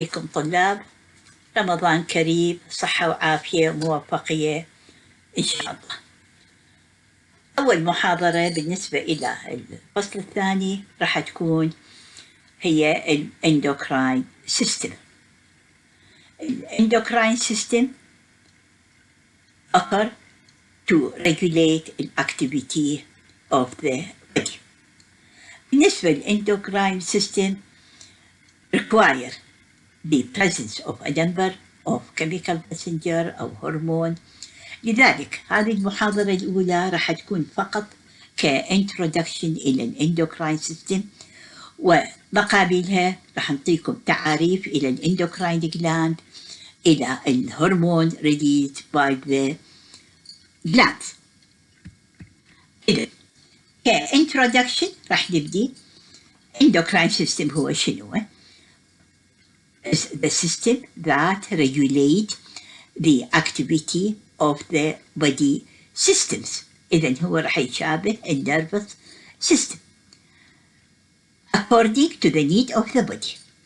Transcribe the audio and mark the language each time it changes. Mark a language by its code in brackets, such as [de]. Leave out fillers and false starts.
[ar] عليكم طلاب، رمضان كريم، صحة وعافية وموفقية إن شاء الله. أول محاضرة بالنسبة إلى الفصل الثاني راح تكون هي الإندوكراين سيستم. [en] الإندوكراين system offer to regulate the activity of the body. بالنسبة للإندوكراين system require the presence of a number of chemical messenger أو هرمون. [ar] لذلك هذه المحاضرة الأولى راح تكون فقط كintroduction إلى الإندوكراين سيستم، ومقابلها راح نعطيكم تعاريف إلى الإندوكراين جلاند، إلى الهرمون [en] released by the glands. إذا كintroduction [ar] راح نبدي [en] endocrine system [ar] هو شنو؟ [en] The system that regulate the activity of the body systems. [ar] إذن هو راح يشابه [en] nervous system according to the need of the body.